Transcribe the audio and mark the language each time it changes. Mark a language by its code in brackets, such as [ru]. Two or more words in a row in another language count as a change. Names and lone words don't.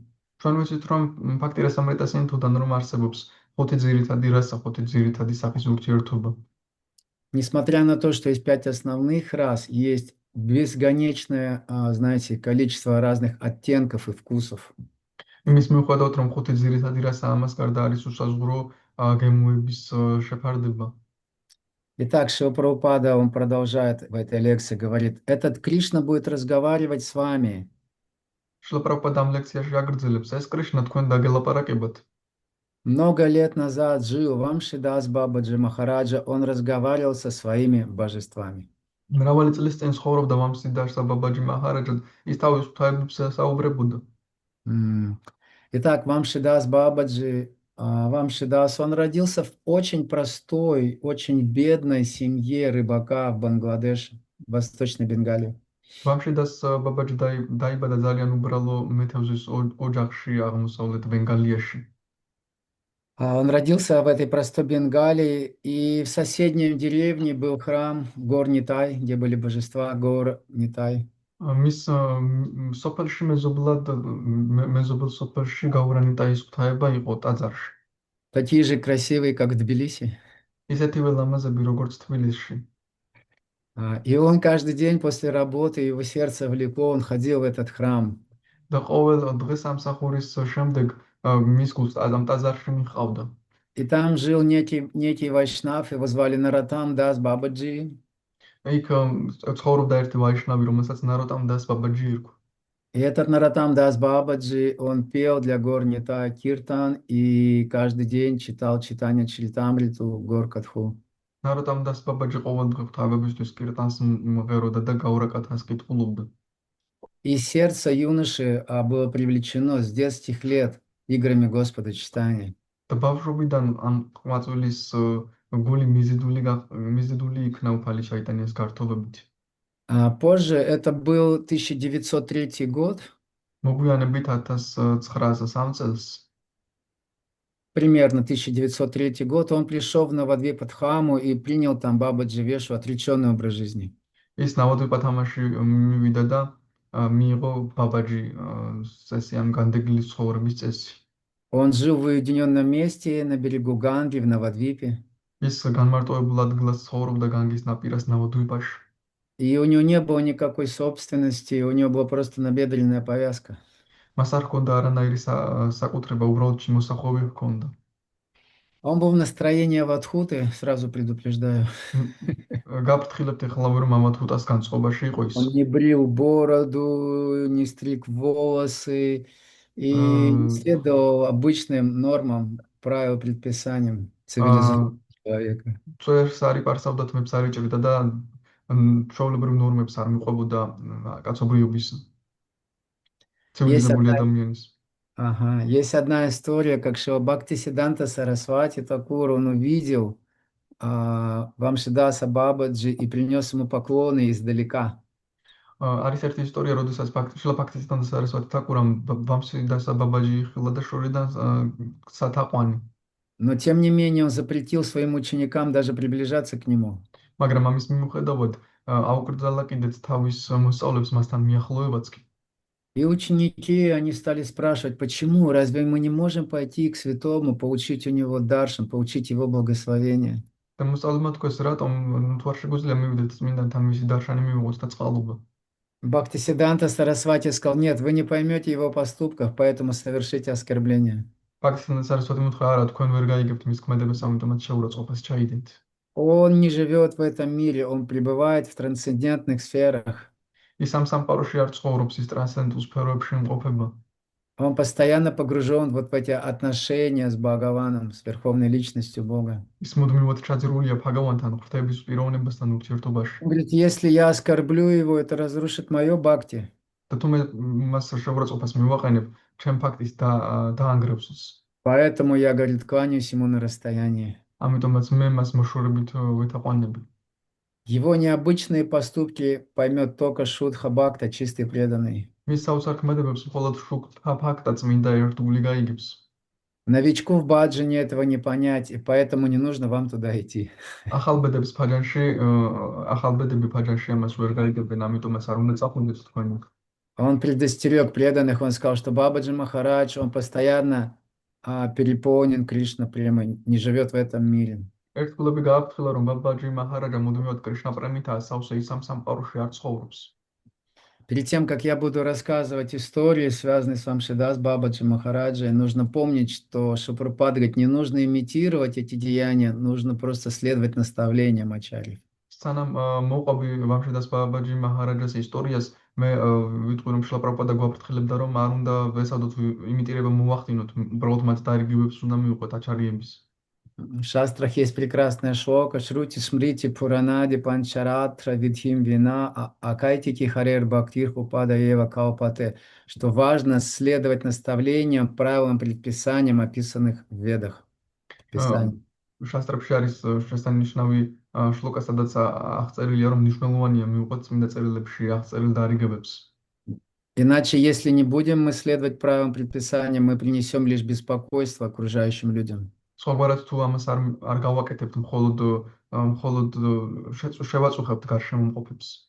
[ka] ჩვენ ვიცით, რომ ბhakti rasamrita sindhu-დან რომ არსებობს 5 ძირითადი რаса, 5 ძირითადი სახის ურთიერთობა. [ru] Несмотря на то, что есть 5 основных рас, есть бесконечное, знаете, количество разных оттенков и вкусов. [ka] იმის მიუხედავად, რომ 5 ძირითადი რასა, ამას გარდა არის უსაზღვრო გემოების შეფარდება. [ru] Итак, Шрила Прабхупада, он продолжает в этой лекции, говорит, этот Кришна будет разговаривать с вами. [ka] შრილა პრაბჰუპადა ამ ლექციაში აგრძელებს, ეს კრიშნა თქვენ დაგელაპარაკებათ. [ru] Много лет назад жил Вамшидас Бабаджи Махараджа, он разговаривал со своими божествами. [ka] მრავალი წლის წინ ცხოვრობდა ვამსიდარსა ბაბაჯი მაჰარაჯა, ის თავის ღვთაებებს საუბრებოდა. [ru] Итак, Вамшидас Бабаджи, Вамшидас, он родился в очень простой, очень бедной семье рыбака в Бангладеше, в Восточной Бенгалии. [ka] ვამშიდას ბაბაჯი დაიბადა ძალიან უბრალო მეთევზის ოჯახში აღმოსავლეთ ბენგალიაში. [ru] Он родился в этой простой Бенгалии, и в соседней деревне был храм гор Нитай, где были божества гор Нитай. [ka] მის სოფელში მეზობელ სოფელში გაურანიტაის ღვთაება იყო ტაძარში. [ru] Такие же красивые, как в Тбилиси. [ka] ისეთივე ლამაზები, როგორც თბილისში. [ru] И он каждый день после работы, его сердце влекло, он ходил в этот храм. [ka] და ყოველ დღეს სამსახურის შემდეგ მის გულს ამ ტაძარში მიჰყავდა. [ru] И там жил некий вайшнав, его звали Наратам Дас Бабаджи. [ka] იქ ცხოვრობდა ერთი ვაიშნავი, რომელსაც ნაროტამ დას ბაბაჯი ერქვა. [ru] И этот Наратам Дас Бабаджи, он пел для гор Нитай Киртан и каждый день читал читание Чаритамриту гор Катху. [ka] ნაროტამ დას ბაბაჯი ყოველდღე ღვთაებებისთვის კირტანს მღეროდა და გაურაკათას კითხულობდა. [ru] И сердце юноши было привлечено с детских лет играми Господа Читания. [ka] და ბავშვობიდან ამ ღვაწლის გული მიზიდული იქნა უფალი ჩაიტანიას გართობებით. [ru] Позже, это был 1903 год, [ka] მოგვიანებით 1903 წელს [ru] примерно 1903 год, он пришел в Навадвипадхаму и принял там Бабаджи Вешу отреченный образ жизни. [ka] ის ნავადვიპათამაში მივიდა და მიიღო ბაბაჯი წესიან განდegli ცხოვრების წესი. [ru] Он жил в уединенном месте на берегу Ганги в Навадвипе. [ka] ის განმარტოებულ ადგილას ცხოვრობდა განგის ნაპირას ნავადვიპაში. [ru] И у него не было никакой собственности, у него была просто набедренная повязка. [ka] მას არ ჰქონდა არანაირი საკუთრება, უბრალოდ ჩიმოსახოვი ჰქონდა. [ru] Он был в настроении Аватхуты, сразу предупреждаю. [ka] გაფრთხილებთ ეხლა რომ ამა თუტას განწყობაში იყო ის. [ru] Он не брил бороду, не стриг волосы и не აა следовал обычным нормам, правил, предписаниям აა цивилизованного человека. [ka] წვერს არ იპარსავდა, თმებს არ იჭერდა და ჩვეულებრივ ნორმებს არ მიყვებოდა კაცობრიობის [ru] Есть [ka] ცივილიზებული [ru] одна, [ka] ადამიანის. [ru] ага, есть одна история, как Шила Бхактисиданта Сарасвати Такур, он увидел Вамшидаса Бабаджи и принес ему поклоны издалека. [ka] არის ერთი ისტორია, როდესაც შილა ბაქთისთან სარასვათი თაკურამ ვამსი და საბაბაჯი ხილა და შორიდან სათაყვანი. [ru] Но, тем не менее, он запретил своим ученикам даже приближаться к нему. [ka] მაგრამ ამის მიუხედავად აუკრძალა კიდეც თავის მოსწავლებს მასთან მიახლოებაც კი. [ru] И ученики, они стали спрашивать, почему, разве мы не можем пойти к святому, получить у него даршан, получить его благословение? [ka] და მოსწავლემა თქვეს, რატომ თუ არ შეგვიძლია მივიდეთ წმინდანთან მისი დარშანი მივიღოთ და წყალობა. [ru] Бхактисиданта Сарасвати сказал, нет, вы не поймете его поступков, поэтому совершите оскорбление. [ka] ბაქთისთან სარასვათი უთხრა, არა, თქვენ ვერ გაიგებთ მის ქმედებას, ამიტომაც შეურაცხყოფას ჩაიდენთ. [ru] Он не живет в этом мире, он пребывает в трансцендентных сферах. [ka] ის ამ სამყაროში არ ცხოვრობს, ის ტრანსცენდენტულ სფეროებში იმყოფება. [ru] Он постоянно погружен вот в эти отношения с Бхагаваном, с Верховной Личностью Бога. [ka] ის მუდმივად ჩაძირულია ფაგავანთან, ღვთაების პიროვნებასთან ურთიერთობაში. [ru] Он говорит, если я оскорблю его, это разрушит мое бхакти. [ka] და თუ მე მას შეურაცხყოფას მივაყენებ, ჩემ ფაქტის დაანგრევს ის. [ru] Поэтому я, говорит, кланяюсь ему на расстоянии. [ka] ამიტომაც მე მას მოშორებით ვეთაყვანები. [ru] Его необычные поступки поймет только Шудха Бхакта, чистый преданный. [ka] მის საოცარ ქმედებებს მხოლოდ შუქთა ფაქტა წმინდა ერთგული გაიგებს. [ru] Новичку в баджане этого не понять, и поэтому не нужно вам туда идти. [ka] ახალბედებს ფაჯანში, ახალბედები фаჯანში ამას ვერ გაიგებენ, ამიტომაც არ უნდა წახვიდეთ თქვენ. [ru] Он предостерег преданных, он сказал, что Бабаджи Махарадж, он постоянно переполнен Кришна премой, не живет в этом мире. [ka] ერთგულები გააფრთხილა, რომ ბაბაჯი მაჰარაჯა მუდმივად კრიშნა პრემითაა სავსე ის ამ სამყაროში არ ცხოვრობს. [ru] Перед тем, как я буду рассказывать истории, связанные с Вамшидас Бабаджи Махараджей, нужно помнить, что Шупрапад говорит, не нужно имитировать эти деяния, нужно просто следовать наставлениям ачарьев. [ka] სანამ მოყვები ვამშედას ბაბაჯი მაჰარაჯას ისტორიას, მე ვიტყვი რომ შილა პრაბჰუპადა გვაფრთხილებდა, რომ არ უნდა ვესადოთ იმიტირება მოვახდინოთ, უბრალოდ მათ დარიგებებს უნდა მივყვეთ ачарьების. [ru] В шастрах есть прекрасная шлока, [sa] श्रुति स्मृति पुराणादि पञ्चरात्र विधिं विना ऐकान्तिकी हरेर् भक्तिर् उत्पाता एव कल्पते, [ru] что важно следовать наставлениям, правилам, предписаниям, описанных в Ведах. Писаниях. [ka] შასტრებში არის შესანიშნავი შლოკა, სადაც აღწერილია, რომ მნიშვნელოვანია მივყვეთ წმინდა წერილებში აღწერილ დარიგებებს. [ru] Иначе, если не будем мы следовать правилам, предписаниям, мы принесем лишь беспокойство окружающим людям. [ka] სხვაგვარად თუ ამას არ გავაკეთებთ, მხოლოდ შევაწუხებთ გარშემომყოფებს.